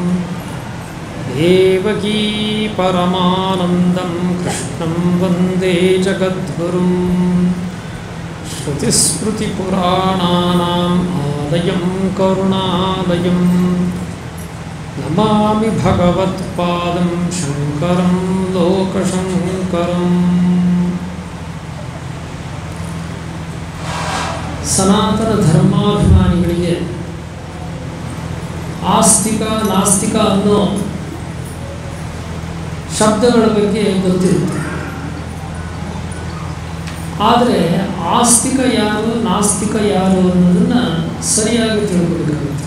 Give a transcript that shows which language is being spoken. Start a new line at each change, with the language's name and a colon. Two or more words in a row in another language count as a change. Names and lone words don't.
Sanskrit: देवकी परमानन्दं कृष्णं वन्दे जगद्गुरुं श्रुतिस्मृतिपुराणानाम् आलयं करुणालयं नमामि भगवत्पादं शङ्करं लोकशङ्करम्
Kannada: ಸನಾತನ ಧರ್ಮಾಭಿಮಾನಿಗಳಿಗೆ ಆಸ್ತಿಕ ನಾಸ್ತಿಕ ಅನ್ನೋ ಶಬ್ದಗಳ ಬಗ್ಗೆ ಗೊತ್ತಿರುತ್ತೆ. ಆದರೆ ಆಸ್ತಿಕ ಯಾರು ನಾಸ್ತಿಕ ಯಾರು ಅನ್ನೋದನ್ನು ಸರಿಯಾಗಿ ತಿಳ್ಕೊಬೇಕಾಗುತ್ತೆ.